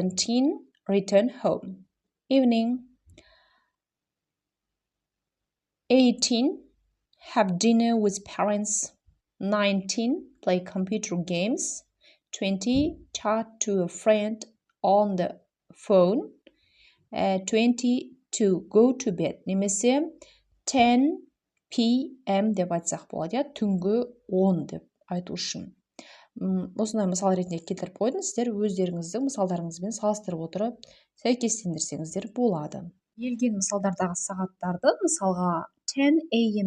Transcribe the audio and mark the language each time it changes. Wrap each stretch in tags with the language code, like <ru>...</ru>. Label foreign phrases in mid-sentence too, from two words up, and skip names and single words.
<en>17 return home. Evening. 18. Have dinner with parents. 19. Play computer games. 20. Chat to a friend on the phone. 20. To go to bed.</en> <kk>Немесе 10 p.m. деп айтсақ болады, түнгі 10 деп айту үшін. Осындай мысал ретінде келтіріп қойдым, сіздер өздеріңіздің мысалдарыңызбен салыстырып отырып, сәйкестендірсеңіздер болады. Берілген мысалдардағы сағаттарды, мысалға 10 a.m.</kk>